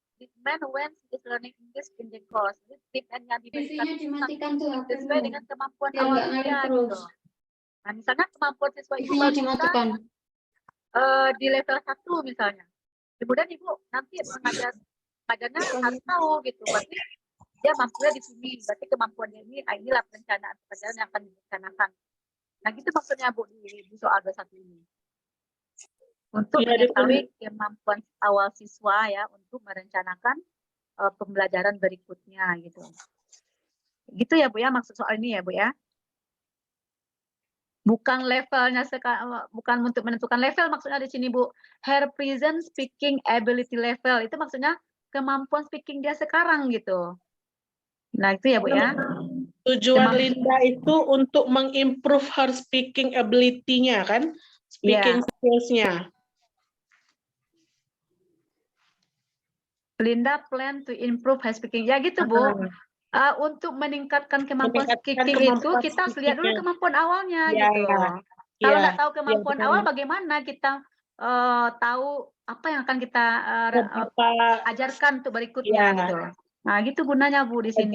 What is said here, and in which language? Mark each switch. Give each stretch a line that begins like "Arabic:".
English: Treatment when she is learning English in the course.
Indonesian: Jadi treatment yang diberikan sesuai dengan kemampuan awal dia gitu. Nah, misalnya kemampuan siswa itu bisa di level 1 misalnya. Kemudian Ibu nanti pengajarnya harus tahu gitu. Berarti dia mampunya di sini. Berarti kemampuannya ini, inilah perencanaan pelajaran yang akan direncanakan. Nah, gitu maksudnya Bu di soal 21 ini. untuk Ya, mengetahui kemampuan awal siswa ya untuk merencanakan pembelajaran berikutnya gitu. Gitu ya Bu ya maksud soal ini ya Bu ya. Bukan levelnya bukan untuk menentukan level maksudnya di sini Bu.
English: Her present speaking ability level
Indonesian: itu maksudnya kemampuan speaking dia sekarang gitu. Nah, itu ya Bu ya. Tujuan Linda itu untuk mengimprove
English: her speaking ability-
Indonesian: nya kan? Speaking skills-nya.
English: Linda plan to improve her speaking.
Indonesian: Ya gitu Bu. Untuk meningkatkan kemampuan speaking itu kemampuan kita harus lihat dulu speaking-nya. kemampuan awalnya Ya, gitu. Kalau ya, nggak tahu kemampuan benar. awal bagaimana kita tahu apa yang akan kita ajarkan untuk berikutnya gitu. Nah, gitu gunanya Bu di sini.